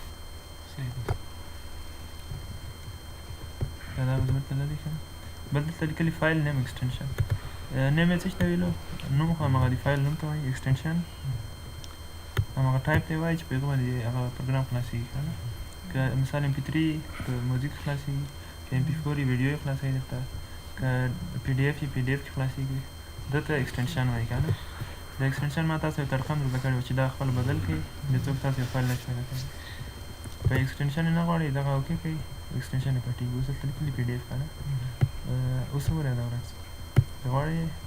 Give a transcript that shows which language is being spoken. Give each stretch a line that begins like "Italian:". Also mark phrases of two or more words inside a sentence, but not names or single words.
Pashto: صحیح ده دا به زه ورته لرې کړم بل دلته لیکلي
English: file name extension name
Pashto: یې څه شته ویلو نوم خو هماغه د فایل نوم ته وایي ایکسټنشن هماغه ټایپ ته یې وایي چې په هغه باندې هغه پروګرام خلاصېږي که نه که مثال MP3 که موزیک خلاصېږي که MP4 یې ویډیو یې خلاصوي درته که PDF یې PDF کې خلاصېږي دته ایکسټنشن وایي که نه د ایکسټنشن ما تاسو یو ترقم درته کړی و چې دا خپل بدل کړئ بیا څوک تاسو یو فایل نه شي پیدا کولی که ایکسټنشن یې نه غواړئ دغه اوکې کړئ ایکسټنشن یې پټېږي اوس دلته لیکلي PDF که نه اوس وګورئ دا ورځ که غواړئ